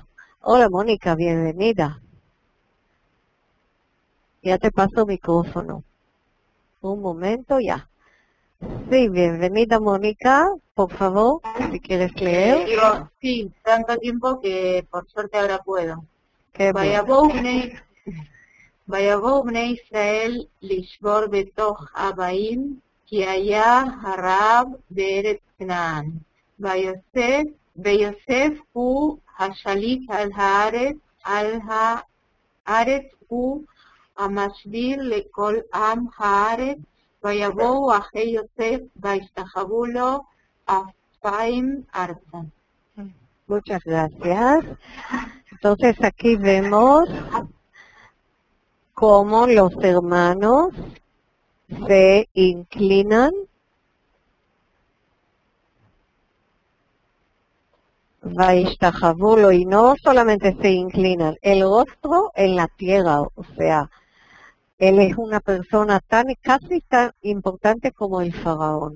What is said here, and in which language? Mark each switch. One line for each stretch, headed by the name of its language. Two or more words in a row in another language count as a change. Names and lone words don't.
Spanish: Hola Mónica, bienvenida. Ya te paso el micrófono. Un momento, ya. Sí, bienvenida Mónica, por favor, si quieres leer. Sí, tanto tiempo que por suerte ahora puedo.
Hebrew: ויבואו בני ישראל לשבור בתוך הבאים, כי היה הרעב בארץ כנען. ויוסף הוא השליט על הארץ הוא המשביר לכל עם הארץ. ויבואו אחרי יוסף וישתחוו לו אפרים ארצה.
Spanish: Muchas gracias. Entonces aquí vemos cómo los hermanos se inclinan Vaishtajavulo, y no solamente se inclinan, el rostro en la tierra, o sea, él es una persona casi tan importante como el faraón.